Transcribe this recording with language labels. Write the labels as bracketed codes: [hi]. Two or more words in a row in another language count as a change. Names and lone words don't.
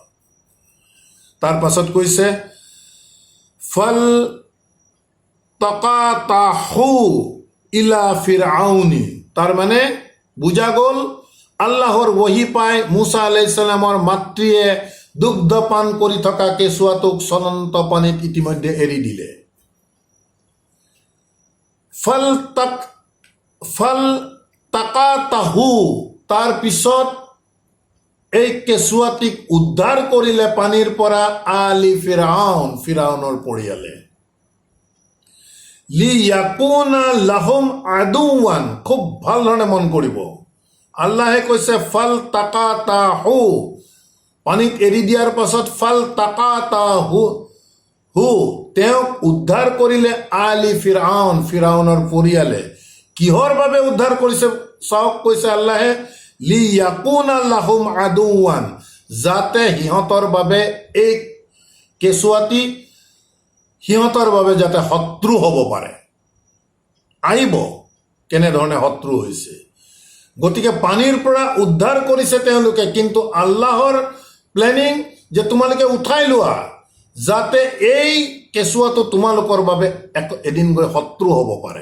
[as] তাৰ পাছত কৈছে [ar] فالتقطه إلى فرعون, [as] তাৰ মানে বুজা গ'ল আল্লাহৰ ৱহি পাই মুছা [ar] عليه السلام [as] মাতৃয়ে দুগ্ধপান কৰি থকা কেঁচুৱাটোক চলন্ত পানীত ইতিমধ্যে এৰি দিলে। [ar] فالتقطه, [as] তাৰ পিছত এই কেঁচুৱাটিক উদ্ধাৰ কৰিলে পানীৰ পৰা [ar] آل فرعون, [as] ফিৰাউনৰ পৰিয়ালে। [ar] ليكون لهم عدوا, [as] খুব ভাল ধৰণে মন কৰিব, আল্লাহে কৈছে [ar] فالتقطه, [as] পানীত এৰি দিয়াৰ পাছত [ar] فالتقطه, [as] তেওঁক উদ্ধাৰ কৰিলে [ar] آل فرعون, [as] ফিৰাউনৰ পৰিয়ালে। কিহৰ বাবে উদ্ধাৰ কৰিছে চাওক, কৈছে আল্লাহে [ar] ليكون لهم عدوا, [as] যাতে সিহঁতৰ বাবে এই কেঁচুৱাটি সিহঁতৰ বাবে যাতে শত্ৰু হ'ব পাৰে। আহিব কেনেধৰণে শত্ৰু হৈছে। গতিকে পানীৰ পৰা উদ্ধাৰ কৰিছে তেওঁলোকে, কিন্তু আল্লাহৰ প্লেনিং যে তোমালোকে উঠাই লোৱা, যাতে এই কেঁচুৱাটো তোমালোকৰ বাবে এদিন গৈ শত্ৰু হ'ব পাৰে।